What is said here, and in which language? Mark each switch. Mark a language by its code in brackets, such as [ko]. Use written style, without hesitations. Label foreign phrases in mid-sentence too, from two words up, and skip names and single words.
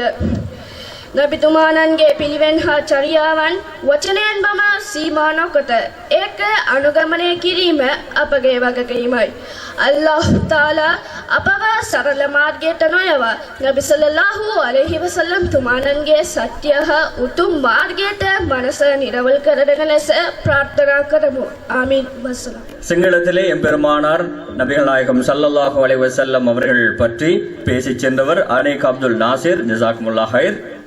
[si] නබිතුමාණන්ගේ පිළිවෙන් හා චර්යාවන් වචනයෙන් බම සීමා නොකොට ඒක අනුගමනය කිරීම අපගේ වගකීමයි. [ar] الله تعالى [si] අපව සරල මාර්ගයට නොයවා නබි [ar] صلى الله عليه وسلم [si] තුමාණන්ගේ සත්‍ය හා උතුම් මාර්ගයට මනස නිරවල් කරගෙන ලෙස ප්‍රාර්ථනා කරමු. [ar] آمين والسلام. [ta] சிங்களத்திலே எம்பெருமானார் நபிகள் நாயகம் [ar] صلى الله عليه وسلم [ta] அவர்கள் பற்றி பேசிச் சென்றவர் அனீக் அப்துல் நாசிர். [ar] جزاكم الله خير.